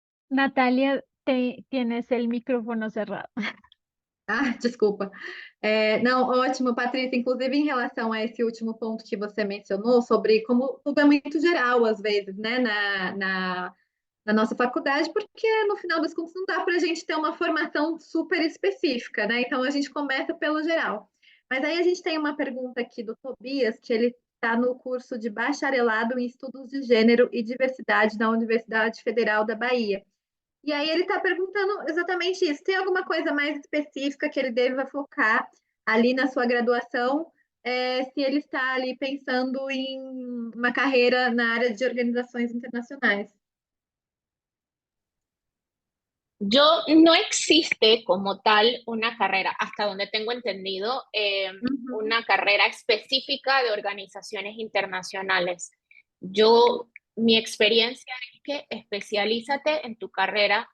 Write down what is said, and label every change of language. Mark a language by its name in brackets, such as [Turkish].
[Spanish] Natalia, tienes el micrófono cerrado. [Portuguese] Ah, desculpa. Não, ótimo, Patrícia. Inclusive, em relação a esse último ponto que você mencionou, sobre como tudo é muito geral, às vezes, né, na nossa faculdade, porque no final das contas não dá para a gente ter uma formação super específica, né? Então a gente começa pelo geral. Mas aí a gente tem uma pergunta aqui do Tobias, que ele está no curso de bacharelado em Estudos de Gênero e Diversidade na Universidade Federal da Bahia. E aí ele está perguntando exatamente isso. Tem alguma coisa mais específica que ele deva focar ali na sua graduação, se ele está ali pensando em uma carreira na área de organizações internacionais? [Spanish] No existe como tal una carrera, hasta donde tengo entendido, una carrera específica de organizaciones internacionales. Mi experiencia es que especialízate en tu carrera.